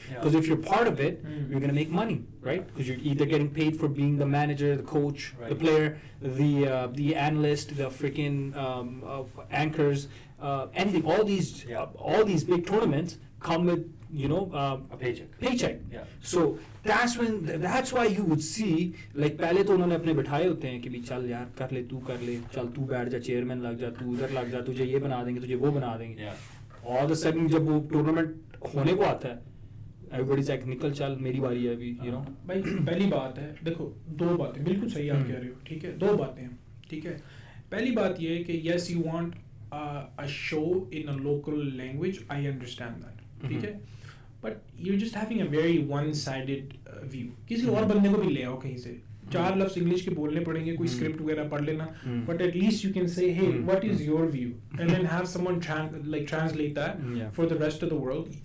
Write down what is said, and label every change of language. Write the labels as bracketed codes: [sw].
[en] Because if you're part of it, you're going to make money, right? Because you're either getting paid for being the manager, the coach, the player, the analyst, the freaking anchors, anything. All these big tournaments come with a paycheck. Yeah. So that's why you would see like [hi] पहले तो उन्होंने अपने बिठाए होते हैं कि भी चल यार कर ले चल तू बैठ जा चेयरमैन लग जा तू उधर लग जा तुझे ये बना देंगे तुझे वो बना देंगे. [en] All of a sudden [hi] जब वो टूर्नामेंट होने को आता है [en] everybody's like [hi] निकल चल मेरी बारी है अभी भाई पहली बात है देखो दो बातें बिल्कुल सही आप कह रहे हो ठीक है दो बातें हैं ठीक है. पहली बात ये है कि [en] yes you want a show in a local language I understand that [hi] ठीक है. [en] But you're just having a very one-sided view. [hi] किसी और बंदे को भी ले आओ कहीं से 4 लफ्ज़ इंग्लिश के बोलने पड़ेंगे कोई स्क्रिप्ट वगैरह पढ़ लेना [en] but at least you can say hey what is your view and then have someone translate that for the rest of the world.